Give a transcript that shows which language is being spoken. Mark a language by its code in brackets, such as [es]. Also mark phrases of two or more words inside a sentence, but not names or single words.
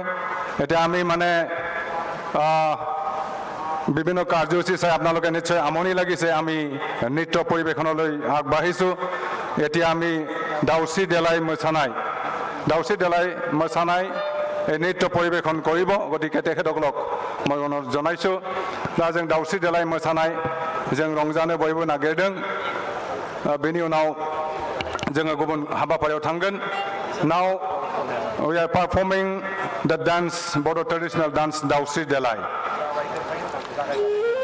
[as] এতিয়া আমি মানে বিভিন্ন কাৰ্যসূচী চাই আপোনালোকে নিশ্চয় আমনি লাগিছে, আমি নৃত্য পৰিৱেশনলৈ আগবাঢ়িছোঁ। এতিয়া আমি দাউচি দেলাই মোচানাই এই নৃত্য পৰিৱেশন কৰিব। গতিকে তেখেতসকলক মই অনুৰোধ জনাইছোঁ। [brx] दा जों दाउस्रि देलाय मोसानाय जों रंजानो बयबो नागिरदों। बेनि उनाव जोङो गुबुन हाबाफारियाव थांगोन। [en] Now we are performing the dance, Bodo traditional dance Dausi Delai.